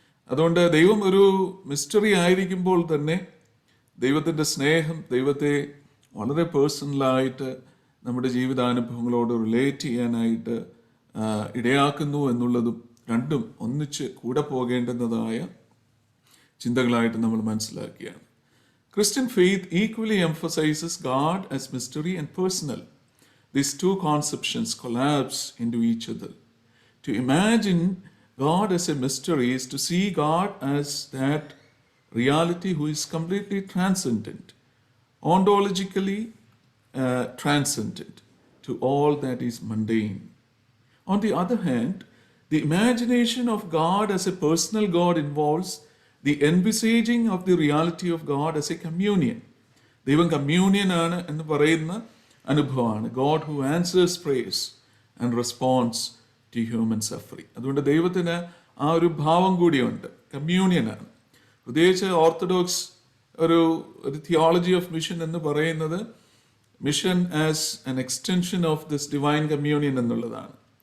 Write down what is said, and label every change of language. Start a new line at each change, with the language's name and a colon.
Malayalam: അതുകൊണ്ട് ദൈവം ഒരു മിസ്റ്ററി ആയിരിക്കുമ്പോൾ തന്നെ ദൈവത്തിൻ്റെ സ്നേഹം ദൈവത്തെ വളരെ പേഴ്സണലായിട്ട് നമ്മുടെ ജീവിതാനുഭവങ്ങളോട് റിലേറ്റ് ചെയ്യാനായിട്ട് ഇടയാക്കുന്നു എന്നുള്ളതും രണ്ടും ഒന്നിച്ച് കൂടെ പോകേണ്ടുന്നതായ ചിന്തകളായിട്ട് നമ്മൾ മനസ്സിലാക്കുകയാണ്.
English: Christian faith equally emphasizes God as mystery and personal. These two conceptions collapse into each other. To imagine God as a mystery is to see God as that reality who is completely transcendent, ontologically transcendent to all that is mundane. On the other hand, the imagination of God as a personal God involves the envisaging of the reality of God as a communion.
Malayalam: ദൈവം communion ആണ് എന്ന് പറയുന്ന അനുഭവമാണ്.
English: God who answers prayers and responds to human suffering.
Malayalam: അതുകൊണ്ട് ദൈവത്തിന് ആ ഒരു ഭാവം കൂടിയുണ്ട്, കമ്മ്യൂണിയനാണ്. പ്രത്യേകിച്ച്
English: orthodox ഒരു theology of mission
Malayalam: എന്ന് പറയുന്നത്
English: mission as an extension of this divine communion
Malayalam: എന്നുള്ളതാണ്.